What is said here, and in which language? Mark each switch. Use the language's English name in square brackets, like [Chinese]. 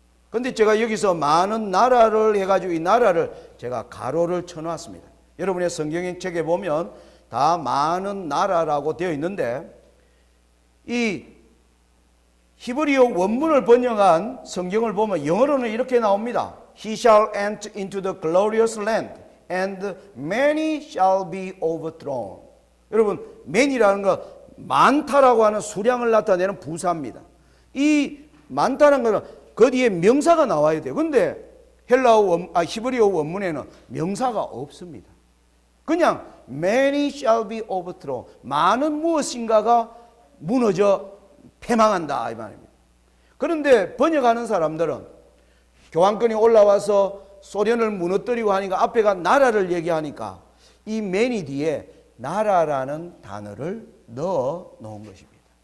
[Korean] 그런데 제가 여기서 많은 나라를 해가지고 이 나라를 제가 가로를 쳐놨습니다. 여러분의 성경의 책에 보면 다 많은 나라라고 되어 있는데 이 히브리어 원문을 번역한 성경을 보면 영어로는 이렇게 나옵니다. [English] He shall enter into the glorious land and many shall be overthrown. [Korean] 여러분, man이라는 거 많다라고 하는 수량을 나타내는 부사입니다. 이 많다는 거는 그 뒤에 명사가 나와야 돼요. 근데 히브리어 원문에는 명사가 없습니다. [English] 그냥 many shall be overthrown. [Korean] 많은 무엇인가가 무너져 패망한다 이 말입니다. 그런데 번역하는 사람들은 교황권이 올라와서 소련을 무너뜨리고 하니까 앞에가 나라를 얘기하니까 이 many 뒤에 나라라는 단어를 넣어 놓은 것입니다.